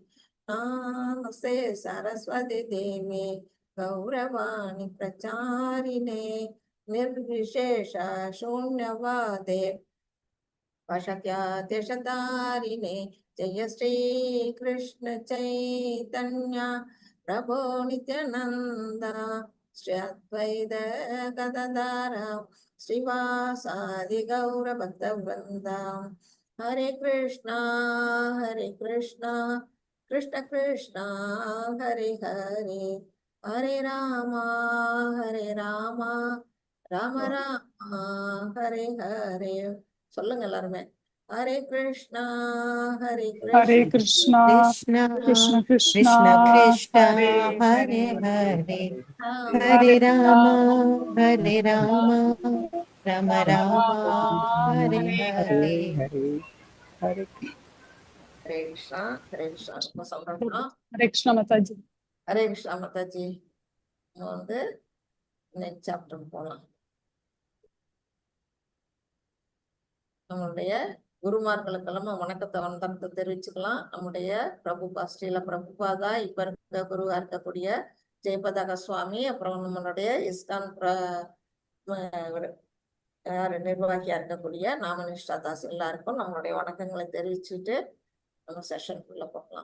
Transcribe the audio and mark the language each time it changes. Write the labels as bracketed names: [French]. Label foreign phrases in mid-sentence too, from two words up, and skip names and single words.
[Sanskrit] नमस्ते सरस्वती देवी गौरवाणी प्रचारिणे निर्विशेष शून्यवादे वशक्यातिशतारिणे. जय श्री कृष्ण चैतन्य प्रभो नित्यानंद श्री अद्वैत गदाधर श्रीवासादि गौर भक्तवृंद. हरे कृष्णा कृष्ण कृष्ण हरे हरे. हरे राम राम राम हरे हरे. [Tamil] சொல்லுங்க எல்லாருமே. ஹரே கிருஷ்ணா [Sanskrit] हरे கிருஷ்ணா कृष्णा कृष्ण कृष्ण कृष्ण कृष्ण कृष्ण हरे हरे हरे हरे. ஹரே हरे राम हरे राम राम राम हरे हरे हरे. हरे हरे [Tamil] கிருஷ்ணா ரொம்ப சந்தோஷம். [Hindi] हरे कृष्णा माताजी. हरे कृष्णा माताजी. [Tamil] நம்ம வந்து நெக்ஸ்ட் சாப்டர் போகலாம். நம்மளுடைய குருமார்களுக்கெல்லாம் வணக்கத்தை வந்தனத்தை தெரிவிச்சுக்கலாம். நம்முடைய பிரபுபா ஸ்ரீல பிரபுபாதா, இப்ப இருக்க குருவா இருக்கக்கூடிய ஜெயபதாக சுவாமி, அப்புறம் நம்மளுடைய இஸ்கான் நிர்வாகியா இருக்கக்கூடிய நாமனிஷ்டா தாஸ் எல்லாருக்கும் நம்மளுடைய வணக்கங்களை தெரிவிச்சுட்டு நம்ம செஷனுக்குள்ள போகலாம்.